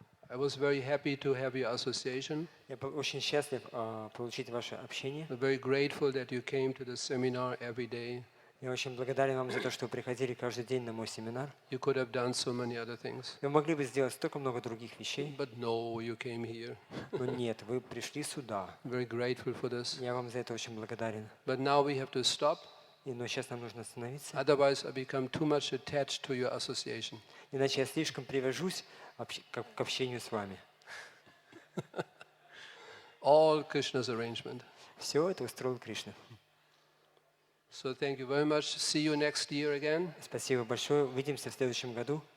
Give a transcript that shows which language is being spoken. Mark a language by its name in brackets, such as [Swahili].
[English] I was very happy to have your association. [Russian] Я был очень счастлив получить ваше общение. [English] I'm very grateful that you came to the seminar every day. [Russian] Я очень благодарен вам за то, что вы приходили каждый день на мой семинар. [English] You could have done so many other things. [Russian] Вы могли бы сделать столько много других вещей. [English] But no, you came here. [Russian] Но нет, вы пришли сюда. [English] I'm very grateful for this. [Russian] Я вам за это очень благодарен. [English] But now we have to stop. [Russian] Но сейчас нам нужно остановиться. [English] Otherwise, I become too much attached to your association. [Russian] Иначе я слишком привяжусь к общению с вами. [English] All Krishna's arrangement. [Russian] Все это устроил Кришна. [English] So thank you very much. See you next year again. [Russian] Спасибо большое. Увидимся в следующем году.